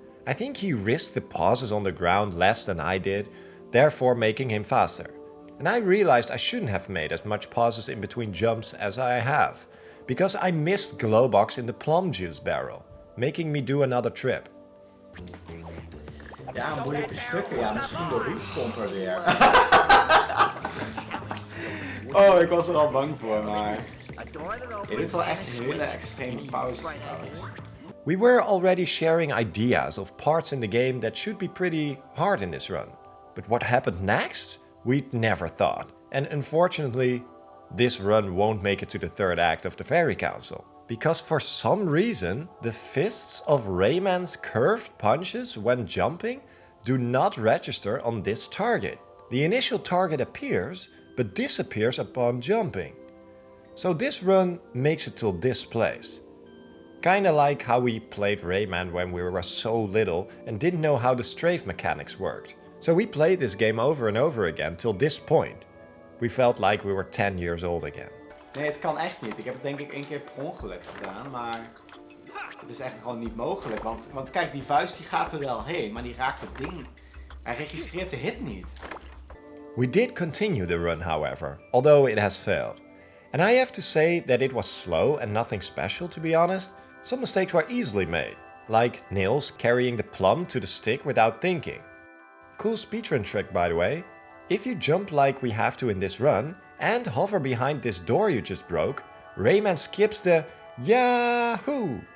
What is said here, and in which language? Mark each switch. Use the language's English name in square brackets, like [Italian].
[English] I think he risked the pauses on the ground less than I did, therefore making him faster. And I realized I shouldn't have made as much pauses in between jumps as I have, because I missed Glowbox in the plum juice barrel, making me do another trip. [Dutch] Ja, moeilijke stukken. Ja, misschien de roestomper weer. Oh, ik was er al bang voor, maar... Je doet wel echt hele extreme pauzes trouwens. [English] We were already sharing ideas of parts in the game that should be pretty hard in this run. But what happened next? We'd never thought. And unfortunately, this run won't make it to the third act of the Fairy Council. Because for some reason, the fists of Rayman's curved punches when jumping do not register on this target. The initial target appears, but disappears upon jumping. So this run makes it till this place. Kinda like how we played Rayman when we were so little and didn't know how the strafe mechanics worked. So we played this game over and over again till this point. We felt like we were 10 years old again. [Dutch] Nee, het kan echt niet. Ik heb het denk ik 1 keer per ongeluk gedaan, maar het is echt gewoon niet mogelijk. Want kijk, die vuist die gaat er wel heen, maar die raakt het ding. Hij registreert de hit niet. [English] We did continue the run, however, although it has failed. And I have to say that it was slow and nothing special, to be honest. Some mistakes were easily made, like Nils carrying the plum to the stick without thinking. Cool speedrun trick, by the way. If you jump like we have to in this run, and hover behind this door you just broke, Rayman skips the Yahoo!